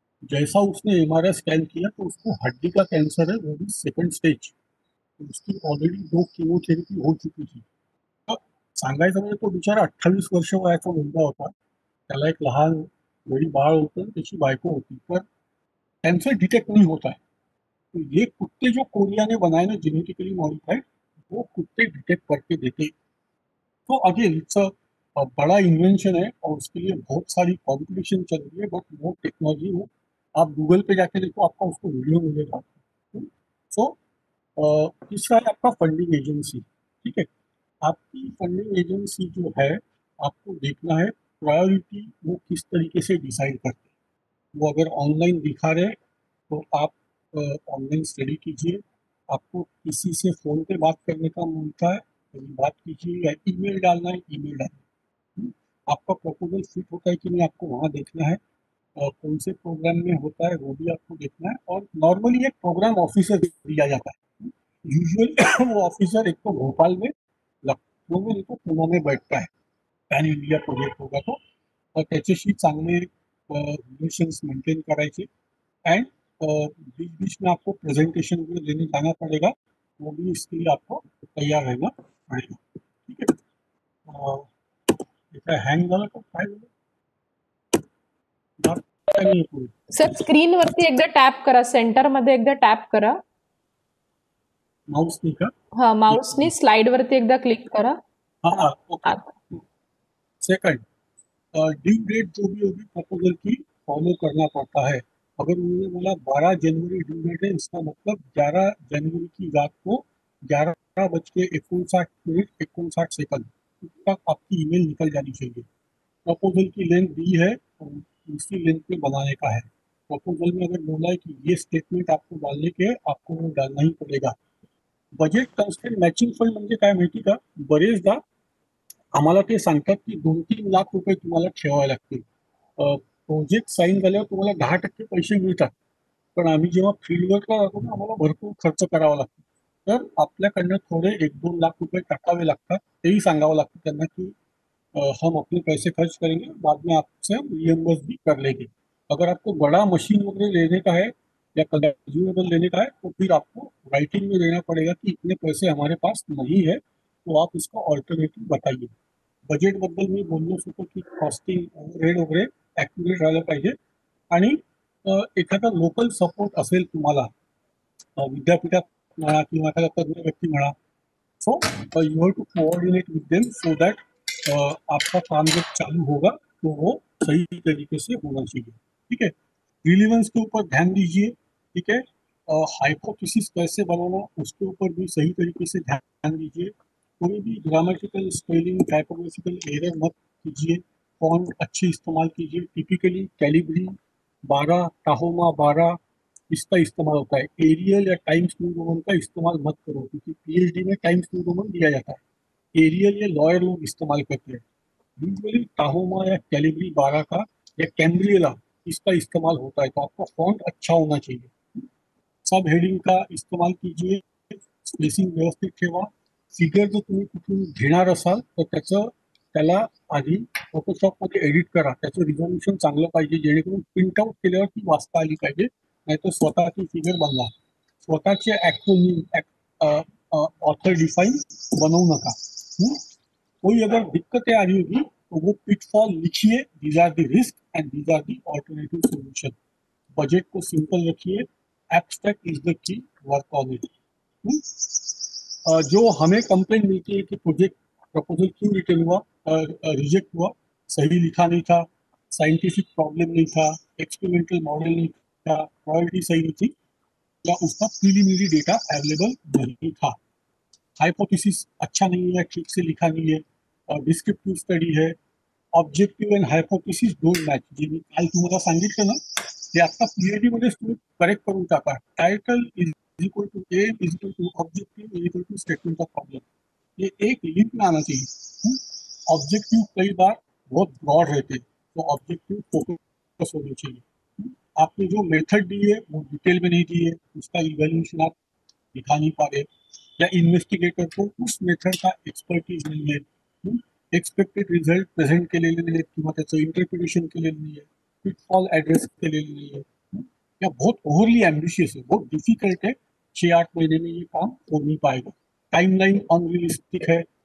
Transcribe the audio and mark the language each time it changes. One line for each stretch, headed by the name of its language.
Hindi: जैसा उसने MRI scan किया तो उसको हड्डी का कैंसर है, वो भी सेकंड स्टेज. उसकी ऑलरेडी 2 कीमोथेरपी हो चुकी थी.
Marathi: तर सांगायचं म्हणजे तो बिचारा 28 वर्ष वयाचा मुलगा होता. त्याला एक लहान वडील बाळ होतं, त्याची बायको होती.
Hindi: तर कैंसर डिटेक्ट नहीं होता है. तो ये कुत्ते जो कोरिया ने बनाए ना जेनेटिकली मॉडिफाइड, वो कुत्ते डिटेक्ट करके देते. तो अगेन इट्स बड़ा इन्वेंशन है और उसके लिए बहुत सारी कॉम्पिटिशन चल रही है. बट वो टेक्नोलॉजी वो आप गूगल पे जाके देखो, आपका उसको वीडियो मिलेगा. सो तीसरा है आपका फंडिंग एजेंसी. ठीक है, आपकी फंडिंग एजेंसी जो है, आपको देखना है प्रायोरिटी वो किस तरीके से डिसाइड करते हैं. वो अगर ऑनलाइन दिखा रहे तो आप ऑनलाइन स्टडी कीजिए. आपको किसी से फ़ोन पे बात करने का मिलता है, कभी बात कीजिए, या ईमेल डालना है, ईमेल डालिए. आपका प्रपोजल फिट होता है कि नहीं, आपको वहाँ देखना है. कौन से प्रोग्राम में होता है वो भी आपको देखना है. और नॉर्मली एक प्रोग्राम ऑफिसर दिया जाता है. यूजुअली वो ऑफिसर एक तो भोपाल में, लखनऊ में, नहीं तो पुणे में बैठता है. पॅन इंडिया प्रोजेक्ट होगा तो.
Marathi: और त्याच्याशी चांगले रिलेशन्स मेंटेन करायचे.
Hindi: एंड बीच बीच में आपको प्रेजेंटेशन भी देने जाना पड़ेगा. वो भी इसके लिए आपको तैयार रहना पड़ेगा.
Marathi: ठीक है, हँग झालं का काय झालं? काय नाही पुढे. सर स्क्रीन वरती एकदा टॅप करा, सेंटर मध्ये एकदा टॅप करा.
Hindi: माउस नहीं का?
Marathi: हाँ, माउसनी स्लाइड वरती एकदा क्लिक करा. हाँ ओके.
Hindi: सेकंड, ड्यू डेट जो भी होगी प्रपोजल की फॉलो करना पड़ता है. अगर उन्होंने बोला 12 जनवरी ड्यू डेट है, इसका मतलब 11 जनवरी की रात को 11:59 तक आपकी ईमेल निकल जानी चाहिए. प्रपोजल की लेंथ दी है और उसी लेंथ पे बनाने का है. प्रपोजल में अगर बोला है कि ये स्टेटमेंट आपको डालने के है, आपको वो डालना ही पड़ेगा.
Marathi: बजेट कन्स्ट्रेंट मॅचिंग फंड म्हणजे काय माहिती का? बरेचदा आम्हाला ते सांगतात की 2-3 लाख रुपये तुम्हाला ठेवावे लागतील. प्रोजेक्ट साईन झाल्यावर तुम्हाला 10% पैसे मिळतात. पण आम्ही जेव्हा फील्डवर्कला जातो ना, आम्हाला भरपूर खर्च करावा लागतो. तर आपल्याकडनं थोडे 1-2 लाख रुपये टाकावे लागतात. तेही सांगावं लागतं त्यांना की
Hindi: हम अपने पैसे खर्च करेंगे, बाद में आपसे रियम्बर्स भी कर लेंगे. अगर आपको बड़ा मशीन वगैरह लेने का है या कंज्यूमेबल लेने का है, तो फिर आपको राइटिंग में देना पड़ेगा कि इतने पैसे हमारे पास नहीं है, तो आप इसका ऑल्टरनेटिव्ह बताइए.
Marathi: बजेटबद्दल मी बोललोच होतो की कॉस्टिंग ओव्हरहेड वगैरे ॲक्युरेट राहिलं पाहिजे. आणि एखादा लोकल सपोर्ट असेल तुम्हाला विद्यापीठात म्हणा किंवा एखादा तज्ञ व्यक्ती म्हणा,
English: so you have to coordinate with them so that
Hindi: आपका काम जब चालू होगा तो वो सही तरीके से होना चाहिए. ठीक है, रिलीवेंस के ऊपर ध्यान दीजिए. ठीक है, हाइपोथेसिस कैसे बनाना उसके ऊपर भी सही तरीके से ध्यान दीजिए. कोई भी ग्रामेटिकल स्पेलिंग टाइपोग्राफिकल एरर मत कीजिए. फॉन्ट अच्छी इस्तेमाल कीजिए. टिपिकली कैलिब्री 12, टाहोमा 12 इसका इस्तेमाल होता है. एरियल या टाइम्स न्यू रोमन का इस्तेमाल मत करो, क्योंकि PhD में टाइम्स न्यू रोमन दिया जाता है. एरियल ये लॉयर लोग इस्तेमाल करते हैं. यूजुअली टाहोमा या कैलिब्री 12 का या कैम्ब्रियला इसका इस्तेमाल होता है. तो आपका फॉन्ट अच्छा होना चाहिए. सब हेडिंग का इस्तेमाल कीजिए.
Marathi: स्पेसिंग व्यवस्थित ठेवा. फिगर जर तुम्ही कुठून घेणार असाल तर त्याला आधी फोटोशॉपमध्ये एडिट करा. त्याचं रिझोल्युशन चांगलं पाहिजे, जेणेकरून प्रिंट आउट केल्यावर ती वाचता आली पाहिजे. नाहीतर स्वतःची फिगर बनवा. स्वतःचे ॲक्रोनिम ऑथर डिफाइन बनवू नका।
Hindi: कोई अगर दिक्कतें आ रही होगी तो वो पिटफॉल लिखिए,
English: These are the risk and these are the alternative solution.
Hindi: Budget को सिंपल रखिए,
English: Abstract is the key, work on it.
Hindi: जो हमें कंप्लेंट मिलती है कि प्रोजेक्ट प्रपोजल क्यों रिटर्न हुआ, रिजेक्ट हुआ, सही लिखा नहीं था, साइंटिफिक प्रॉब्लम नहीं था, एक्सपेरिमेंटल मॉडल नहीं था, रॉयल्टी सही नहीं थी, या उसका प्रीलिमिनरी डेटा अवेलेबल नहीं था, हाइपोथेसिस अच्छा नहीं है, ठीक से लिखा नहीं है, डिस्क्रिप्टिव्ह स्टडी है,
English: Objective and hypothesis don't match.
Marathi: जे मी काल तुम्हाला सांगितलं ना, ते आता पीएचडी मध्येच तुम्ही करेक्ट करून टाका।
English: title is equal to aim is equal to objective is equal to statement of problem,
Hindi: ये एक लिंक में आना चाहिए। ऑब्जेक्टिव कई बार बहुत ब्रॉड रहते हैं, तो ऑब्जेक्टिव फोकस होने चाहिए। आपने जो मेथड दी है वो डिटेल में नहीं दी है, उसका इवेल्यूशन आप दिखा नहीं पा रहे, या इन्व्हेस्टिगेटर को उस मेथड का एक्सपर्टीज
Marathi: नाही आहे, एक्सपेक्टेड रिझल्ट प्रेझेंट केलेले नाही आहेत किंवा त्याचं इंटरप्रिटेशन केलेलं नाही आहे,
Hindi: पिटफॉल ॲड्रेस केलेलं नाही आहे, या बहुत ओवरली एम्बिशियस है, बहुत डिफिकल्ट है, 6-8 महीने में ये काम हो नहीं पाएगा, टाइमलाइन अनरियलिस्टिक है।